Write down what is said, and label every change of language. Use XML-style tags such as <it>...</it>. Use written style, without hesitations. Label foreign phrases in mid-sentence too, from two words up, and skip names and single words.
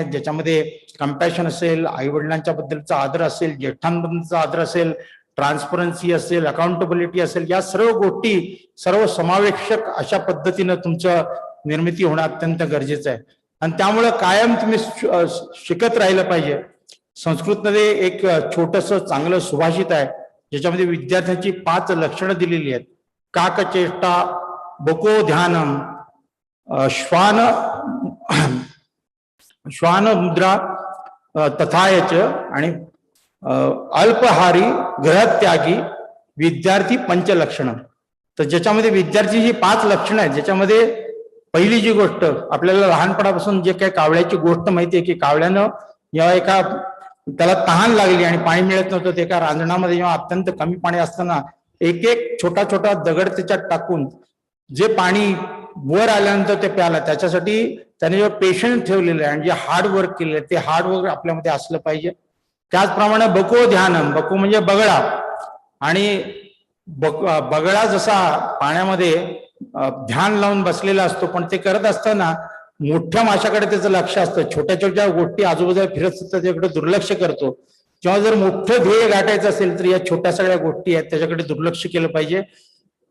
<mr>ज्याच्यामध्ये कम्पॅशन असेल, आई वडिलांच्या बद्दलचा आदर असेल, ज्येष्ठांबद्दलचा आदर असेल, ट्रान्सपरन्सी असेल, अकाउंटेबिलिटी असेल, या सर्व गोष्टी सर्व समावेशक अशा पद्धतीनं तुमचं निर्मिती होणं अत्यंत गरजेचं आहे. आणि त्यामुळं कायम तुम्ही शिकत राहिलं पाहिजे. संस्कृतमध्ये एक छोटस चांगलं सुभाषित आहे ज्याच्यामध्ये विद्यार्थ्यांची 5 लक्षणं दिलेली आहेत.</mr> <sa>काकचेष्टा, बको ध्यानम, श्वान मुद्रा तथायच आणि अल्पहारी ग्रहत्यागी विद्यार्थी पंचलक्षण.</sa> <mr>तर ज्याच्यामध्ये विद्यार्थी 5 लक्षणं आहेत, ज्याच्यामध्ये पहिली जी गोष्ट आपल्याला लहानपणापासून जे काही कावळ्याची गोष्ट माहिती आहे की कावळ्यानं जेव्हा त्याला तहान लागली आणि पाणी मिळत नव्हतं, ते एका रांजणामध्ये जेव्हा अत्यंत कमी पाणी असताना एक छोटा छोटा दगड त्याच्यात टाकून जे पाणी वर आल्यानंतर ते प्याला, त्याच्यासाठी त्याने जेव्हा पेशन्स ठेवलेलं आहे आणि जे</mr> <en>hard work</en> <mr>केलेलं ते</mr> <en>hard work</en> <mr>आपल्यामध्ये असलं पाहिजे. त्याचप्रमाणे</mr> <sa>बको ध्यानम,</sa> <mr>बको म्हणजे बगळा, आणि बगळा जसा पाण्यामध्ये ध्यान लावून बसलेला असतो, पण ते करत असताना मोठ्या माशाकडे त्याचं लक्ष असतं, छोट्या छोट्या गोष्टी आजूबाजूला फिरत असतात त्याच्याकडे दुर्लक्ष करतो. किंवा जर मोठं ध्येय गाठायचं असेल तर या छोट्या सगळ्या गोष्टी आहेत त्याच्याकडे दुर्लक्ष केलं पाहिजे.</mr>